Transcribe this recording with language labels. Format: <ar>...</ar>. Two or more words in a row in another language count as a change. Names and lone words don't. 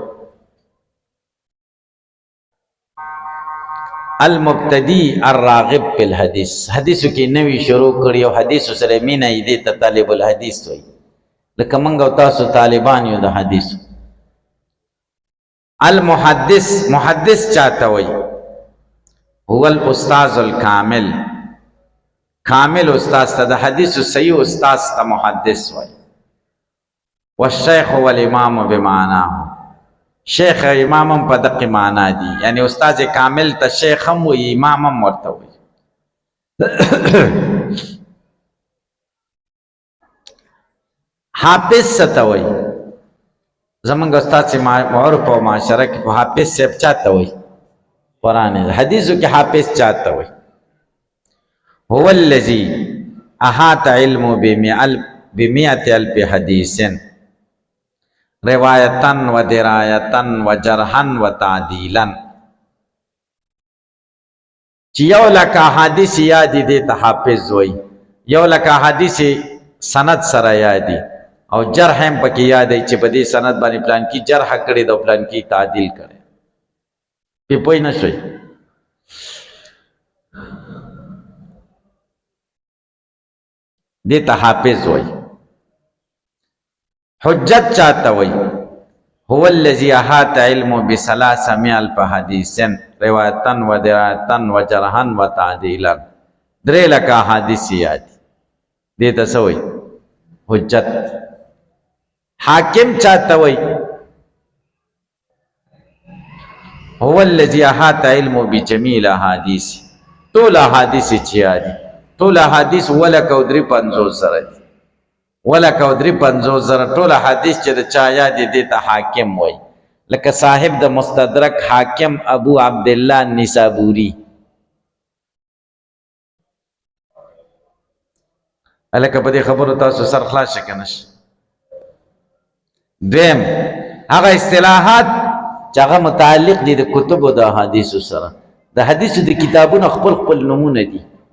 <ar>المبتدی الراغب فی الحدیث.</ar> <ps>حدیثو کې نوی شروع کړي او حدیثو سره مینه یې، دې ته</ps> <ar>طالب الحدیث</ar> <ps>وایي. لکه موږ او تاسو طالبان یو د حدیثو. المحدث. محدث چاته وایي؟</ps> <ar>هو الاستاذ الکامل.</ar> <ps>کامل استاد ته، د حدیثو صحیح استاد ته محدث وایي.</ps> <ar>والشیخ هو الامام بمعناه.</ar> <ps>شیخ امام هم په دقه معنا دي، یعنی استاد کامل ته شیخ هم وایي، امام هم ورته وایي. حافظ څه ته وایي؟ زمونږ استاد چې معروف او معاشره کې په حافظ صاحب چاته وایي؟ قرآن حدیثو کې حافظ چاته وایي؟</ps> <ar>هو الذي احاط علمه بمئة الف حدیث روایتن و درایتن و جرحن و تعدیلن.</ar> <ps>چې یو لکه حدیث یادی دی ته حافظ وایي، یو لکه حدیث سند سره یادی او جرح هم پکې یادی چې په دې سند باندې پلان کې جرح کړی د پلان کې تعدیل کړي. په پوه نه شوي؟ دې ته حافظ وایي. حجت چاته وایي؟</ps> <ar>هو الذي احاط علمه بثلاثمائة الف حديث روایتن و درایتن و جرحن و تعدیلا.</ar> <ps>درې لکه حدیث یاد دې ته څه وایي؟ حجت. حاکم چاته وایي؟</ps> <ar>هو الذي احاط علم بجميع الاحاديث</ar> <ps>ټول احادیث چې دي ټول احادیث ولک او درې پنځوس زره دي ولک او درې پنځوس زره ټول احادیث چې د چا یاد دي ته حاکم وای لکه صاحب د مستدرک حاکم ابو عبد الله النسابوری الکه په دې خبرو تاسو سر خلاص کنه دیم هغه اصطلاحات چې هغه متعلق دي د کتب او د احادیث سره د حدیث د کتابونو خپل خپل نمونه دي</ps>